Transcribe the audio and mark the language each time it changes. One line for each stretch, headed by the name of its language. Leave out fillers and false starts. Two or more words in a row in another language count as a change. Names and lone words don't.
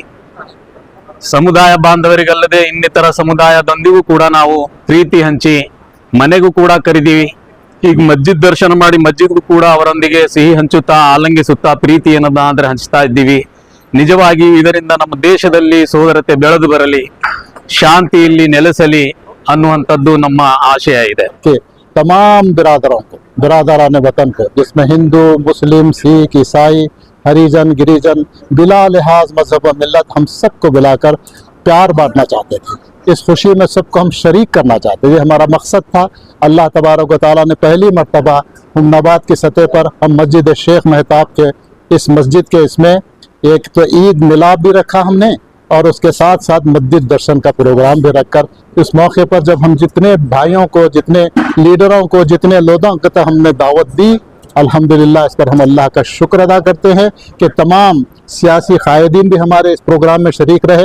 Kannada: ಸಮುದಾಯ ಬಾಂಧವರಿಗಲ್ಲದೆ ಇನ್ನಿತರ ಸಮುದಾಯದೊಂದಿಗೂ ಕೂಡ ನಾವು ಪ್ರೀತಿ ಹಂಚಿ ಮನೆಗೂ ಕೂಡ ಕರಿದೀವಿ. ಈಗ ಮಸ್ಜಿದ್ ದರ್ಶನ ಮಾಡಿ ಮಸ್ಜಿದ್ಗೂ ಕೂಡ ಅವರೊಂದಿಗೆ ಸಿಹಿ ಹಂಚುತ್ತಾ ಆಲಂಗಿಸುತ್ತಾ ಪ್ರೀತಿ ಏನದ ಅಂದ್ರೆ ಹಂಚ್ತಾ ಇದ್ದೀವಿ. ನಿಜವಾಗಿ ಇದರಿಂದ ನಮ್ಮ ದೇಶದಲ್ಲಿ ಸೋದರತೆ ಬೆಳೆದು ಬರಲಿ, ಶಾಂತಿ ಇಲ್ಲಿ ನೆಲೆಸಲಿ ಅನ್ನುವಂಥದ್ದು ನಮ್ಮ ಆಶಯ ಇದೆ.
Hindi: तमाम बिरादरान वतन को, जिसमें हिंदू मुस्लिम सिख ईसाई हरिजन गिरिजन बिला लिहाज मजहब व मिल्लत हम सबको बुलाकर प्यार बांटना चाहते थे। इस खुशी में सबको हम शरीक करना चाहते थे, ये हमारा मकसद था।
Arabic: الله تبارك وتعالى
Hindi: ने पहली मर्तबा हुमनाबाद की सतह पर हम मस्जिद शेख महताब के इस मस्जिद के इसमें एक तो ईद मिलाद भी रखा हमने, और उसके साथ साथ मस्जिद दर्शन का प्रोग्राम भी रखकर इस मौके पर जब हम जितने भाइयों को, जितने लीडरों को, जितने लोगों को तो हमने दावत दी, अल्हम्दुलिल्लाह इस पर हम अल्लाह का शुक्र अदा करते हैं कि तमाम सियासी कायदीन भी हमारे इस प्रोग्राम में शरीक रहे।